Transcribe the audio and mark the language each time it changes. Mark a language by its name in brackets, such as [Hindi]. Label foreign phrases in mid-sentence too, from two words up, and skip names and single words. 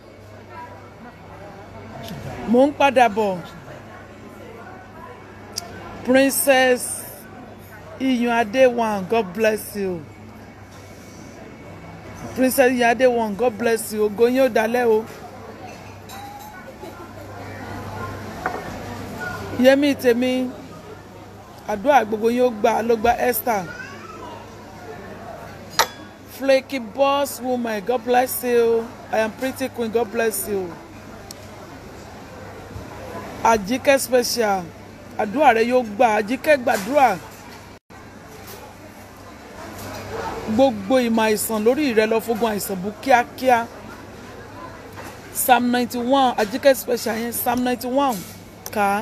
[Yoruba] Mò ń padà bọ̀. [English] Princess Iyun Adewan, God bless you. Princess Iyun Adewan, God bless you. [Yoruba] Ògo yín ó dalẹ́ o. Yẹmí tèmi, àdúrà gbogbo yín ó gbà ló gba Esther. [English] Flaky boss woman, God bless you. I am pretty queen, God bless you. [Yoruba] Àjíkẹ́ special, àdúrà rẹ yóò gbà. Àjíkẹ́ gbàdúrà. Gbogbo ìmọ̀ àìsàn lórí rẹ lọ fógun àìsàn bú kíákíá. Psalm 91, Àjíkẹ́ special yẹn, Psalm 91 kà.